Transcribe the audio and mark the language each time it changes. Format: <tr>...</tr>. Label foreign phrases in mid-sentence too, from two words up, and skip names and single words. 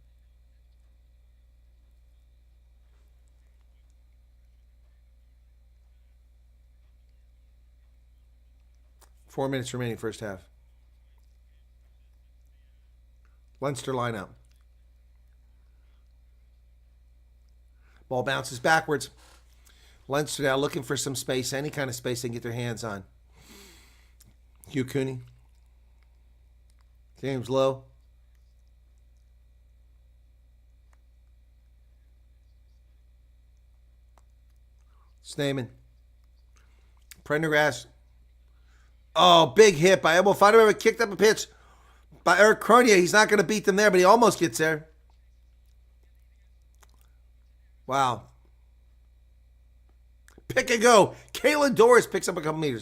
<en>Four minutes remaining first half. Leinster lineup. Ball bounces backwards. Leinster now looking for some space, any kind of space they can get their hands on. Hugh Cooney. James Lowe. Snaman. Prendergast. Oh, big hit by Emil Feidenberg. Kicked up a pitch by Eric Cronier. He's not going to beat them there, but he almost gets there. Wow. Pick and go. Kalen Doris picks up a couple meters.</en>